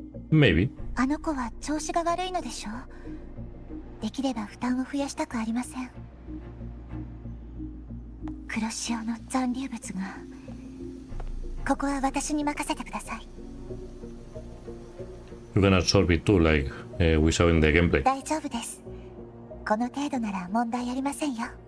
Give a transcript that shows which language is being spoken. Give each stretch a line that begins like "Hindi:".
English: Maybe.
Japanese: あの子は調子が悪いのでしょう。できれば負担を増やしたくありません。黒潮の残留物が、ここは私に任せてください。
English: You can absorb it too, like we saw in the gameplay.
Japanese: 大丈夫です。この程度なら問題ありませんよ。